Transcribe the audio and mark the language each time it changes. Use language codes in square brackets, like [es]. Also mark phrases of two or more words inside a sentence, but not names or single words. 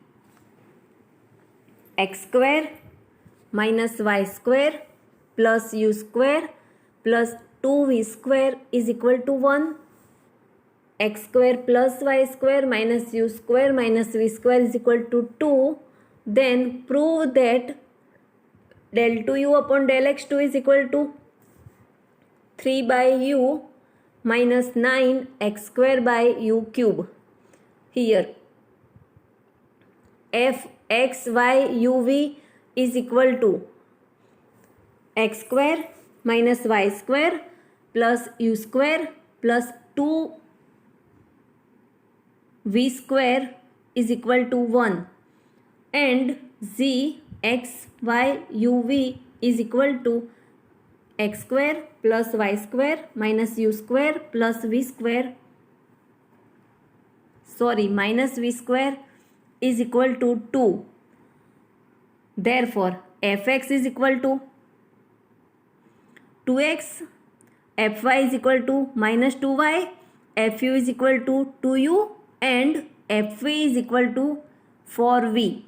[en] x square minus y square plus u square plus 2v square is equal to 1, x square plus y square minus u square minus v square is equal to 2, then prove that del 2u upon del x2 is equal to 3 by u minus 9x square by u cube. Here f x y u v is equal to x square minus y square plus u square plus 2 v square is equal to 1, and z x y u v is equal to x square plus y square minus u square plus v square minus v square is equal to 2. Therefore fx is equal to 2x, fy is equal to minus 2y, fu is equal to 2u, and fv is equal to 4v.